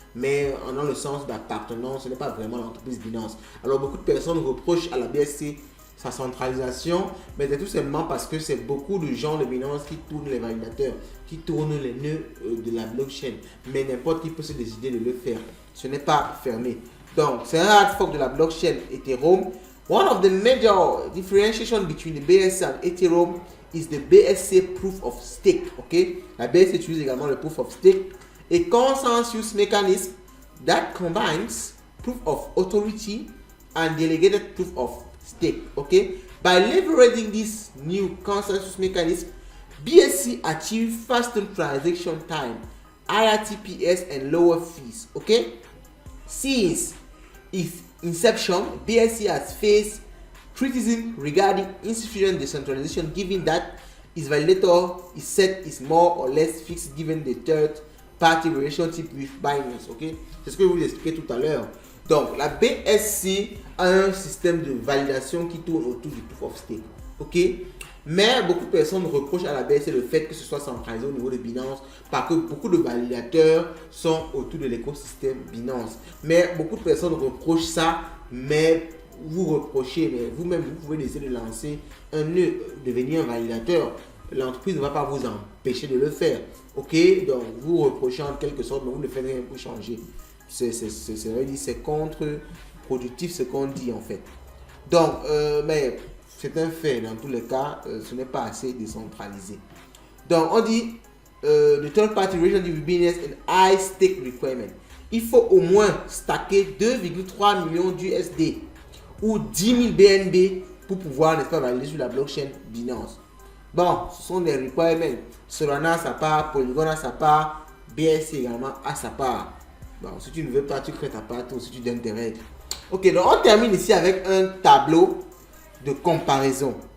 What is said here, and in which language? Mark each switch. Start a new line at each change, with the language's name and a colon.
French: Mais dans le sens d'appartenance, ce n'est pas vraiment l'entreprise Binance. Alors, beaucoup de personnes reprochent à la BSC sa centralisation, mais c'est tout simplement parce que c'est beaucoup de gens de Binance qui tournent les validateurs, qui tournent les nœuds de la blockchain. Mais n'importe qui peut se décider de le faire. Ce n'est pas fermé. Donc, c'est un hard fork de la blockchain Ethereum.
English: One of the major differentiation between the BSC and Ethereum is the BSC proof of stake. Okay?
French: La BSC utilise également le proof of stake.
English: A consensus mechanism that combines proof of authority and delegated proof of stake. Okay? By leveraging this new consensus mechanism, BSC achieves faster transaction time, higher TPS, and lower fees. Okay? Since its inception, BSC has faced criticism regarding insufficient decentralization, given that its validator is set is more or less fixed given the third-party relationship with Binance. Okay?
French: C'est ce que je vous expliquais tout à l'heure. Donc, la BSC a un système de validation qui tourne autour du proof of stake. Ok? Mais beaucoup de personnes reprochent à la BSC le fait que ce soit centralisé au niveau de Binance parce que beaucoup de validateurs sont autour de l'écosystème Binance. Mais beaucoup de personnes reprochent ça, mais vous reprochez, mais vous-même vous pouvez essayer de lancer un nœud, devenir un validateur. L'entreprise ne va pas vous empêcher de le faire. Ok? Donc, vous reprochez en quelque sorte, mais vous ne faites rien pour changer. C'est contre-productif ce qu'on dit en fait. Donc, mais c'est un fait, dans tous les cas, ce n'est pas assez décentralisé. Donc, on dit
English: the third party relationship with business and high stake requirement.
French: Il faut au moins stacker 2,3 millions d'USD ou 10 000 BNB pour pouvoir, n'est-ce pas, valider sur la blockchain Binance. Bon, ce sont des requirements. Solana a sa part, Polygon a sa part, BSC également a sa part. Bon, si tu ne veux pas, tu crées ta part, ou si tu donnes tes règles. Ok, donc on termine ici avec un tableau de comparaison.